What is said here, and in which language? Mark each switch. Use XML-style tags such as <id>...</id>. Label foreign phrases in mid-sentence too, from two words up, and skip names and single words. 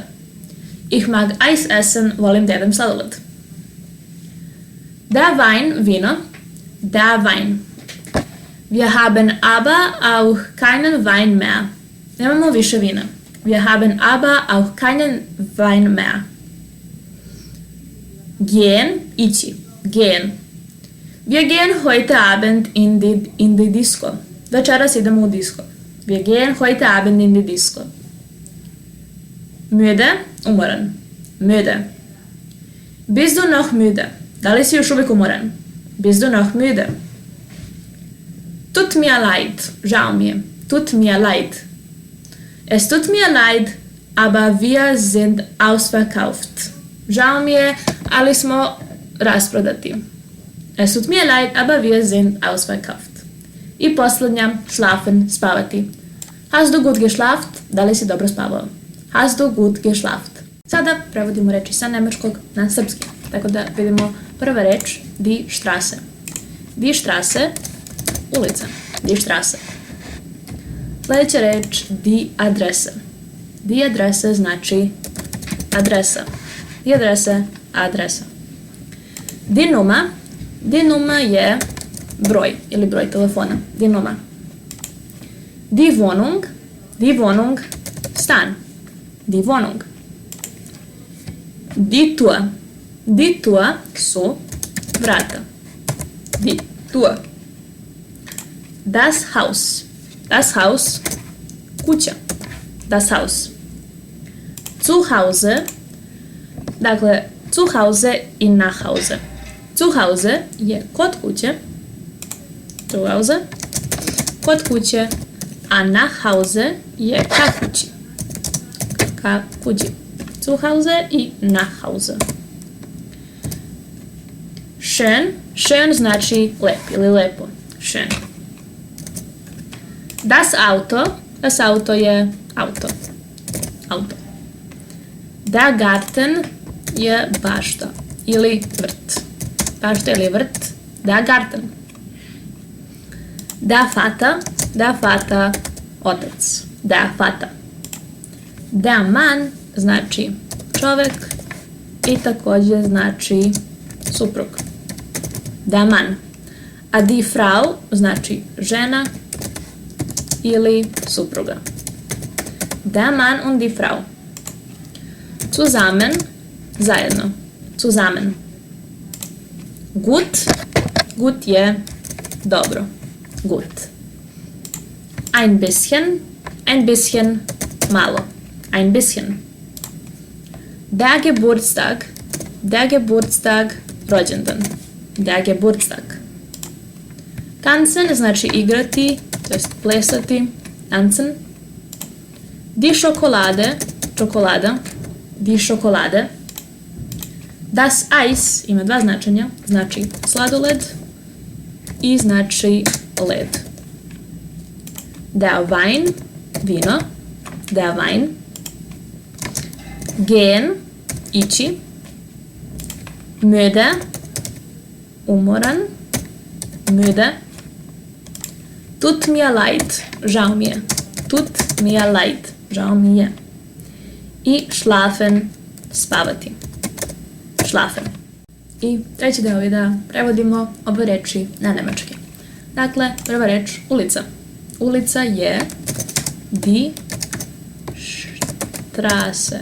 <de>Ich mag Eis essen,</de> <sr>volim da jedem sladoled.</sr> <de>Der Wein, vino. Der Wein. Wir haben aber auch keinen Wein mehr.</de> <sr>Nemamo više vina.</sr> <de>Wir haben aber auch keinen Wein mehr. Gehen, ići. Gehen. Wir gehen heute Abend in die Disco.</de> <sr>Večeras idemo u disco.</sr> <de>Wir gehen heute Abend in die Disco. Müde, umoran. Müde. Bist du noch müde?</de> <sr>Da li si još uvijek umoran?</sr> <de>Bist du noch müde? Tut mir leid.</de> <sr>Žao mi je.</sr> <de>Tut mir leid. Es tut mir leid, aber wir sind ausverkauft.</de> <sr>Žao mi je, ali smo rasprodati.</sr> <de>Es tut mir leid, aber wir sind ausverkauft.</de> <sr>I posljednja,</sr> <de>schlafen, spavati. Hast du gut geschlaft?</de> <sr>Da li si dobro spavao?</sr> <de>Hast du gut geschlaft?</de> <sr>Sada prevodimo reči sa nemačkog na srpski. Tako da vidimo prva reč,</sr> <de>die Straße. Die Straße, ulica. Die Straße.</de> <sr>Sljedeća reč,</sr> <de>die Adresse. Die Adresse</de> <sr>znači adresa.</sr> <de>Die Adresse, adresa. Die Nummer. Die Nummer</de> <sr>je broj ili broj telefona.</sr> <de>Die Nummer. Die Wohnung. Die Wohnung, stan. Die Wohnung. Die Tür. Die Tür</de> <sr>su vrata.</sr> <de>Die Tür. Das Haus. Das Haus, kuća. Das Haus. Zu Hause. Dakle, zu Hause i nach Hause. Zu Hause</de> <sr>je kod kuće.</sr> <de>Zu Hause.</de> <sr>Kod kuće. A</sr> <de>nach Hause</de> <sr>je ka kući. Ka kući.</sr> <de>Zu Hause i nach Hause. Schön.</de> <sr>Schön znači lep ili lepo.</sr> <de>Schön. Das Auto. Das Auto</de> <sr>je auto. Auto.</sr> <de>Der Garten</de> <sr>je bašta ili vrt. Bašta ili vrt.</sr> <de>Der Garten. Der Vater. Der Vater, otac. Der Vater. Der Mann</de> <sr>znači čovjek i također znači suprug.</sr> <de>Der Mann.</de> <sr>A</sr> <de>die Frau</de> <sr>znači žena ili supruga.</sr> <de>Der Mann und die Frau. Zusammen, zajedno. Zusammen. Gut.</de> <sr>Gut je dobro.</sr> <de>Gut. Ein bisschen malo. Ein bisschen. Der Geburtstag, rođendan. Der Geburtstag.</de> <sr>Tanzen znači igrati, to jest plesati,</sr> <de>tanzen. Die Schokolade, čokolada, die Schokolade. Das Eis</de> <sr>ima dva značenja, znači sladoled i znači led.</sr> <de>Der Wein, vino, der Wein. Gehen, ići. Müde, umoran, müde. Tut mir leid,</de> <sr>žao mi je.</sr> <de>Tut mir leid,</de> <sr>žao mi je. I schlafen, spavati.</sr> <de>Schlafen.</de> <sr>I treći deo videa prevodimo obe reči na nemački. Dakle, prva reč, ulica. Ulica je</sr> <de>die Straße.</de>